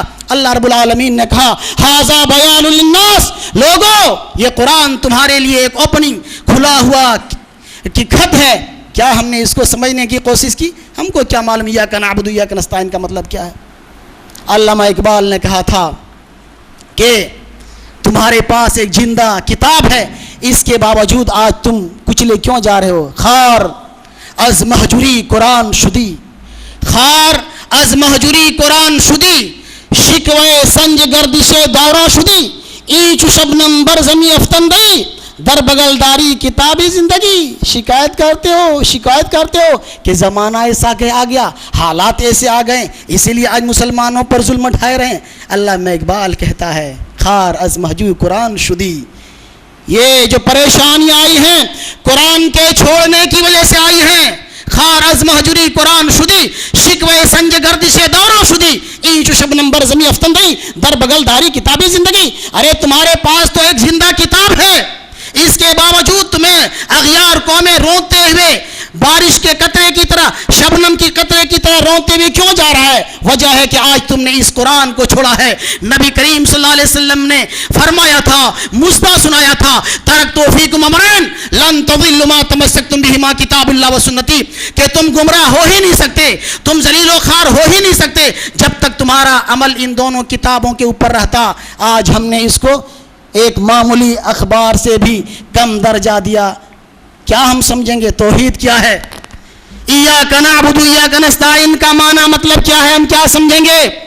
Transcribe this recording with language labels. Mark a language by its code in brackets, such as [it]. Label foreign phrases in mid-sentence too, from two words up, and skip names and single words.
[ar] اللہ رب العالمین [ur] نے کہا [ar] ھذا بیان للناس, [ur] لوگو یہ قرآن تمہارے لیے ایک اوپننگ, کھلا ہوا خط ہے. کیا ہم نے اس کو سمجھنے کی کوشش کی؟ ہم کو کیا معلوم [ar] ایاک نعبد و ایاک نستعین [ur] کا مطلب کیا ہے؟ علامہ اقبال نے کہا تھا کہ تمہارے پاس ایک زندہ کتاب ہے, اس کے باوجود آج تم کچلے کیوں جا رہے ہو؟ [fa] خار از مہجوری قرآن شدی, خار از مہجوری قرآن شدی, شکوے سنج گردش دورہ شدی, اینچ شبنم بر زمی افطندی, در بغل داری کتابی زندگی. [ur] شکایت کرتے ہو کہ زمانہ ایسا کہ آ گیا, حالات ایسے آ گئے, اسی لیے آج مسلمانوں پر ظلم اٹھائے رہے. علامہ اقبال کہتا ہے [fa] خار از مہجوری قرآن شدی, [ur] یہ جو پریشانیاں آئی ہیں قرآن کے چھوڑنے کی وجہ سے آئی ہیں. [fa] خار از مہجوری قرآن شدی, شکوے سنج گردش دورہ شدی, اینچ شبنم بر زمی افطندی, در بغل داری کتابی زندگی. [ur] ارے تمہارے پاس تو ایک زندہ کتاب ہے, اس کے باوجود تمہیں اغیار قومیں روتے ہوئے بارش کے قطرے کی طرح, شبنم کی قطرے کی طرح روتے ہوئے کیوں جا رہا ہے؟ وجہ ہے کہ آج تم نے اس قرآن کو چھوڑا ہے. نبی کریم [ar] صلی اللہ علیہ وسلم [ur] نے فرمایا تھا, مصباح سنایا تھا, [ar] ترکت فیکم امرین لن تضلوا ما تمسکتم بہما کتاب اللہ و سنتی, [ur] کہ تم گمراہ ہو ہی نہیں سکتے, تم ذلیل و خوار ہو ہی نہیں سکتے جب تک تمہارا عمل ان دونوں کتابوں کے اوپر رہتا. آج ہم نے اس کو ایک معمولی اخبار سے بھی کم درجہ دیا. کیا ہم سمجھیں گے توحید کیا ہے؟ [ar] ایاک نعبد و ایاک نستعین [ur] کا معنی مطلب کیا ہے, ہم کیا سمجھیں گے؟